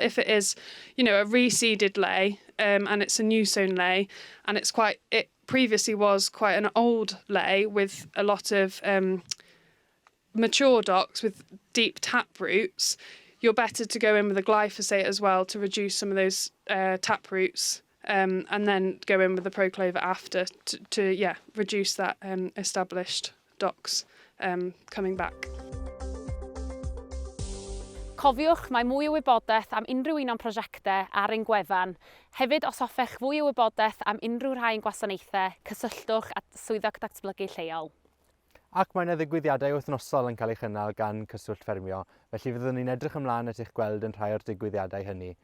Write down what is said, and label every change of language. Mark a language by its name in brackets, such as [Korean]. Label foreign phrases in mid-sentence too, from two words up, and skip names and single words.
[English] If it is, a reseeded lay, and it's a new sown lay, and it previously was quite an old lay with a lot of mature docks with deep tap roots, you're better to go in with a glyphosate as well to reduce some of those tap roots, and then go in with the Pro Clover after to reduce that established docks coming back. [Welsh] Cofiwch, mae mwy o wybodaeth am unrhyw un o'n prosiectau ar ein gwefan. Hefyd, os hoffech fwy o wybodaeth am unrhyw rhain gwasanaethau, cysylltwch at swyddog datblygu lleol. Ac mae yna ddigwyddiadau wythnosol yn cael eu chynnal gan Cyswllt Ffermio, felly fyddwn ni'n edrych ymlaen at eich gweld yn rhai o'r digwyddiadau hynny.